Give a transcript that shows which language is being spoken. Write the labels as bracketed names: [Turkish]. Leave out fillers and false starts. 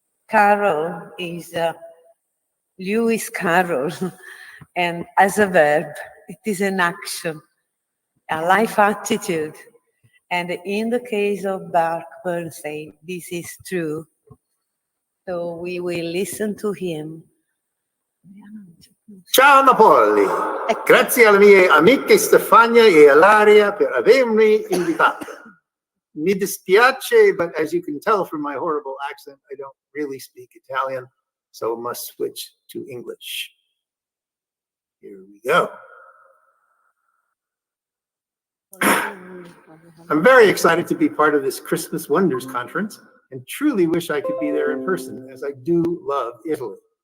[English] Carroll is Lewis Carroll, and as a verb, it is an action, a life attitude. And in the case of Mark Bernstein, this is true. So we will listen to him. [Italian] Ciao Napoli, grazie alle mie amiche Stefania e Ilaria per avermi invitato. Mi dispiace, [English] but as you can tell from my horrible accent, I don't really speak Italian, so must switch to English. Here we go. I'm very excited to be part of this Christmas Wonders conference and truly wish I could be there in person, as I do love Italy.